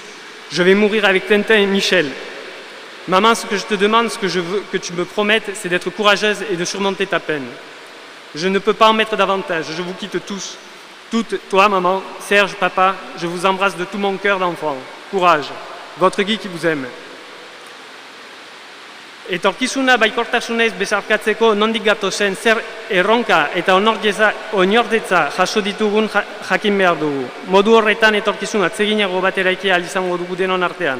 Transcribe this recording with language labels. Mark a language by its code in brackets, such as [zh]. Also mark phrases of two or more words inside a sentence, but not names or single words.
[fr] Je vais mourir avec Tintin et Michel. Maman, ce que je te demande, ce que je veux que tu me promettes, c'est d'être courageuse et de surmonter ta peine. Je ne peux pas en mettre davantage, je vous quitte tous. Toutes, toi, maman, Serge, papa, je vous embrasse de tout mon cœur d'enfant. Courage, votre Guy qui vous aime. [eu] Etorkizuna baikortasunez bezarkatzeko nondik gatozen zer erronka eta oinordetza jaso ditugun jakin behar dugu. Modu horretan etorkizun atseginago bat eraikia ahal izango dugu denon artean.